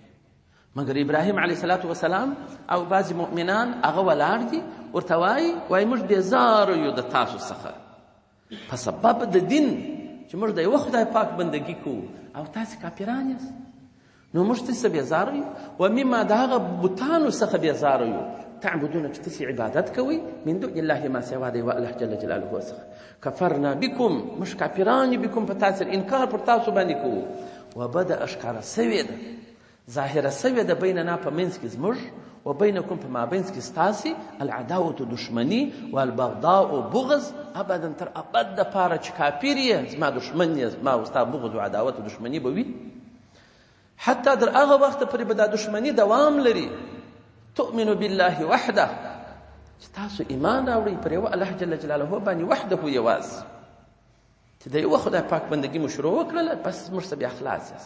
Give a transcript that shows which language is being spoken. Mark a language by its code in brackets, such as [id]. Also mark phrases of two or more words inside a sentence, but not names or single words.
[ps] مګر ابراهیم [ar] علیه الصلاة وسلام [ps] او بعضې مؤمنان هغه ولاړ دي ورته وایي موږ بېزاره یو د تاسو څخه په سبب د دین چې موږ د یوه خدای پاک بندګي کوو او تاسې کافران یاست نو موږ څه بېزاره یو [ar] و مما [ps] د هغه بوتانو څخه بېزاره یو تعبدونه چې تاسې عبادت کوئ [ar] من دون الله [ps] ما سوا د یوه الله [ar] جل جلاله [ps] څخه [ar] کفرنا بکم [ps] موږ کافران یو بکم په تاسې انکار پر تاسو باندې کوو و بده ښکاره سوې ده ظاهره سوې ده بیننا په منځ کې زموږ [ar] و بینکم [ps] په مابینځ کې ستاسې العداوة دشمني والبغضاء بغض ابدا تر ابد دپاره چې کافر یې زما دشمن یې زما و ستا بغض و عداوت و دشمني به وي حتی در هغه وخت پورې به دا دشمني دوام لري [ar] تؤمنو بالله وحده [ps] چې تاسو ایمان راوړئ پر یوه الله [ar] جل جلاله [ps] باندې وحده یوازې چې د یوه خدای پاک بندګي مو شروع وکړله بس موږ څه بیا خلاص یاست.